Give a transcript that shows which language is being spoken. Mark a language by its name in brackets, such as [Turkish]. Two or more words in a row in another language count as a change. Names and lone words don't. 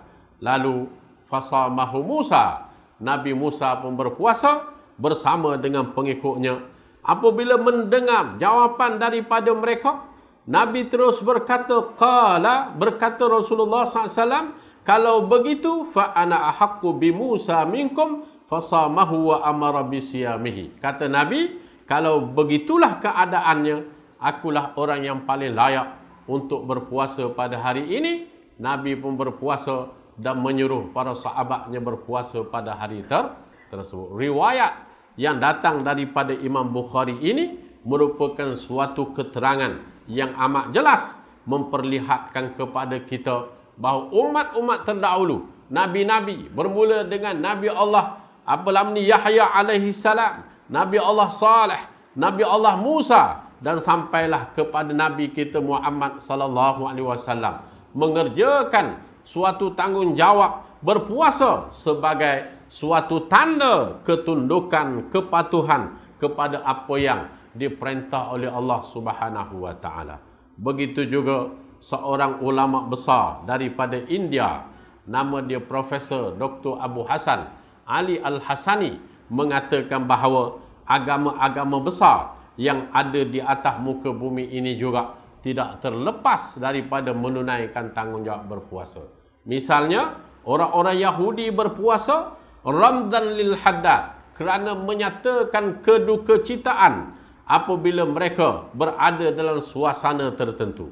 [Malay] Lalu fasamahu Musa, Nabi Musa pun berpuasa bersama dengan pengikutnya. Apabila mendengar jawapan daripada mereka, Nabi terus berkata, qala, berkata Rasulullah SAW, kalau begitu [Arabic] فأنا أحق بموسى منكم فصامه وأمر بصيامه. [Malay] Kata Nabi, kalau begitulah keadaannya, akulah orang yang paling layak untuk berpuasa pada hari ini. Nabi pun berpuasa dan menyuruh para sahabatnya berpuasa pada hari tersebut. Riwayat yang datang daripada Imam Bukhari ini merupakan suatu keterangan yang amat jelas memperlihatkan kepada kita bahawa umat-umat terdahulu, nabi-nabi, bermula dengan Nabi Allah Yahya [Arabic] عليه السلام, [Malay] Nabi Allah Saleh, Nabi Allah Musa, dan sampailah kepada Nabi kita Muhammad [Arabic] صلى الله عليه وسلم, [Malay] mengerjakan suatu tanggungjawab berpuasa sebagai suatu tanda ketundukan, kepatuhan kepada apa yang diperintah oleh Allah [Arabic] سبحانه وتعالى. [Malay] Begitu juga seorang ulama besar daripada India, nama dia Profesor Dr. Abu Hasan Ali Al-Hasani, mengatakan bahawa agama-agama besar yang ada di atas muka bumi ini juga tidak terlepas daripada menunaikan tanggungjawab berpuasa. Misalnya, orang-orang Yahudi berpuasa Ramadan lil Haddad kerana menyatakan kedukecitaan apabila mereka berada dalam suasana tertentu.